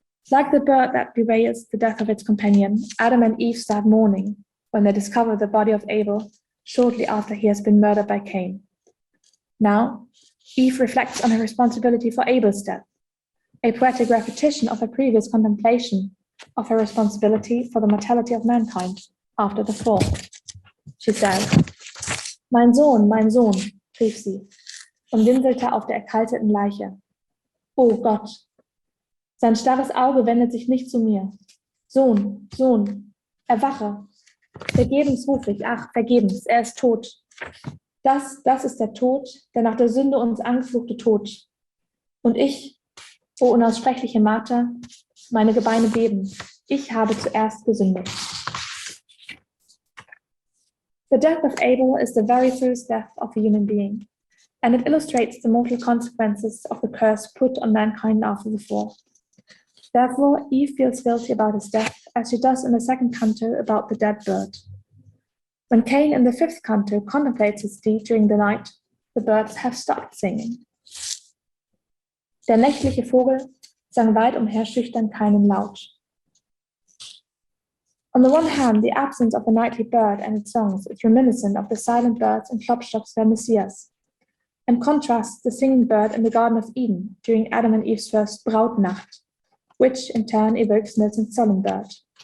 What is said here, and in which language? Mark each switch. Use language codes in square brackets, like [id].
[en] Like the bird that bewails the death of its companion, Adam and Eve start mourning when they discover the body of Abel shortly after he has been murdered by Cain. Now, Eve reflects on her responsibility for Abel's death, a poetic repetition of her previous contemplation of her responsibility for the mortality of mankind after the fall. She says, [de] mein Sohn, rief sie und winselte auf der erkalteten Leiche. Oh Gott! Sein starres Auge wendet sich nicht zu mir. Sohn, Sohn, erwache. Vergebens ruf ich, ach, vergebens, er ist tot. Das ist der Tod, der nach der Sünde uns angefluchte Tod. Und ich, o unaussprechliche Marter, meine Gebeine beben. Ich habe zuerst gesündigt. [en] The death of Abel is the very first death of a human being, and it illustrates the mortal consequences of the curse put on mankind after the fall. Therefore, Eve feels guilty about his death, as she does in the second canto about the dead bird. When Cain in the fifth canto contemplates his deed during the night, the birds have stopped singing. [de] Der nächtliche Vogel sang weit umherschüchtern keinen Laut. [en] On the one hand, the absence of the nightly bird and its songs is reminiscent of the silent birds in Klopstock's Messias, and contrasts the singing bird in the Garden of Eden during Adam and Eve's first Brautnacht, which in turn evokes Milton's solemn bird.